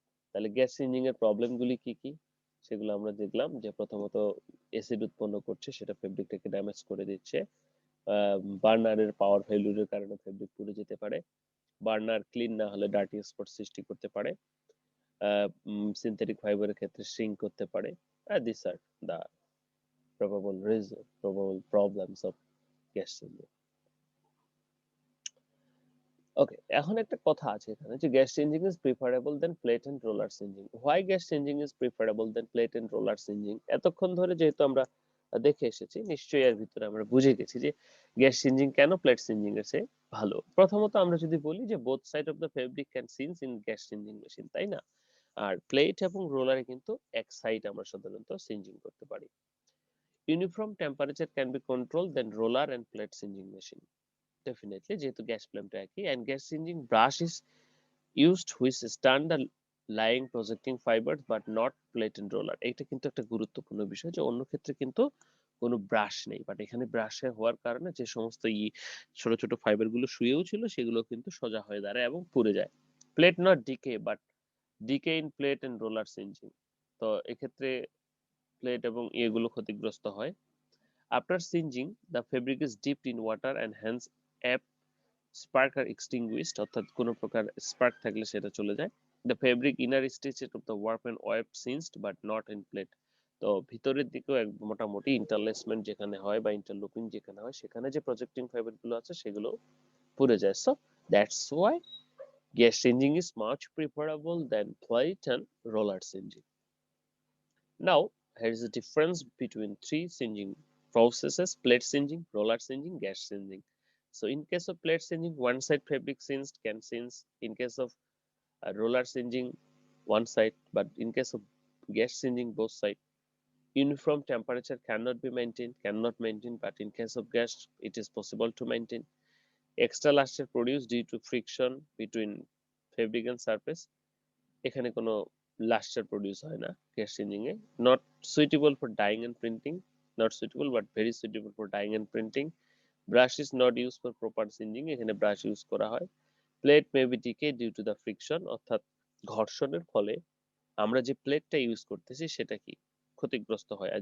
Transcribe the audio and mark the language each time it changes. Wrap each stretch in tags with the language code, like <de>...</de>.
<bn>তাহলে গ্যাস সিনজিং এর প্রবলেম গুলি কি কি সেগুলো আমরা দেখলাম। যে প্রথমত অ্যাসিড উৎপন্ন করছে, সেটা ফেব্রিকটাকে ড্যামেজ করে দিচ্ছে। বার্নারের পাওয়ার ফেলিউরের কারণে ফেব্রিক পুড়ে যেতে পারে। বার্নার ক্লিন না হলে ডার্টি স্পট সৃষ্টি করতে পারে। সিনথেটিক ফাইবারের ক্ষেত্রে শ্রিঙ্ক করতে পারে।</bn> <en>This are the probable problems of gas changing.</en> <bn>ওকে, এখন একটা কথা আছে এখানে যে</bn> <en>Gas changing is preferable than plate and roller changing. Why gas changing is preferable than plate and roller changing?</en> <bn>এতক্ষণ ধরে যেহেতু আমরা দেখে এসেছি, নিশ্চয়ই এর ভিতরে আমরা বুঝে গেছি যে গ্যাস চেঞ্জিং কেন প্লেট চেঞ্জিং এর চেয়ে ভালো। প্রথমত আমরা যদি বলি যে</bn> <en>both side of the fabric can singe in gas changing machine,</en> <bn>তাই না? আর প্লেট এবং রোলারে কিন্তু এক সাইড আমরা সাধারণত সিনজিং করতে পারি।</bn> <en>Uniform temperature can be controlled than roller and plate singeing machine. Definitely,</en> <bn>যেহেতু গ্যাস ফ্লেমটা একই,</bn> <en>and gas singeing brush is used which stand the lying projecting fibers but not plate and roller.</en> <bn>এটা কিন্তু একটা গুরুত্বপূর্ণ বিষয় যে অন্য ক্ষেত্রে কিন্তু কোনো ব্রাশ নেই, বাট এখানে ব্রাশে হওয়ার কারণে যে সমস্ত ছোট ছোট ফাইবার গুলো শুয়েও ছিল সেগুলো কিন্তু সোজা হয়ে দাঁড়ায় এবং পুড়ে যায়।</bn> <en>Plate not decay but decay in plate and roller singeing.</en> <bn>তো এক্ষেত্রে প্লেট এবং এগুলো ক্ষতিগ্রস্ত হয়।</bn> <en>after singeing the fabric is dipped in water and hence up spark are extinguished,</en> <bn>অর্থাৎ কোনো প্রকার স্পার্ক থাকলে সেটা চলে যায়।</bn> <en>The fabric inner stitched of the warp and web singed but not in plate.</en> <bn>তো ভিতরের দিকেও মোটামুটি ইন্টারলেসমেন্ট যেখানে হয় বা ইন্টারলুপিং যেখানে হয় সেখানে যে প্রজেক্টিং ফাইবার গুলো আছে সেগুলো পুড়ে যায়।</bn> <en>So that's why gas singeing is much preferable than plate and roller singeing. Now, here is the difference between three singeing processes: plate singeing, roller singeing, gas singeing. So, in case of plate singeing, one side fabric singed can singe. In case of roller singeing, one side, but in case of gas singeing, both sides. Uniform temperature cannot maintain, but in case of gas, it is possible to maintain. Extra luster produced due to friction between fabric and surface.</en> <bn>এখানে কোনো লাস্টার produce হয় না gas সিঞ্জিং A.</bn> <en>Not suitable for dyeing and printing, not suitable but very suitable for dyeing and printing. Brush is not use for proper singeing,</en> <bn>এখানে brush use করা হয়।</bn> <en>plate may be decay due to the friction,</en> <bn>অর্থাৎ ঘর্ষণের ফলে আমরা যে প্লেটটা use করতেছি সেটা কি ক্ষতিগ্রস্ত হয়।</bn>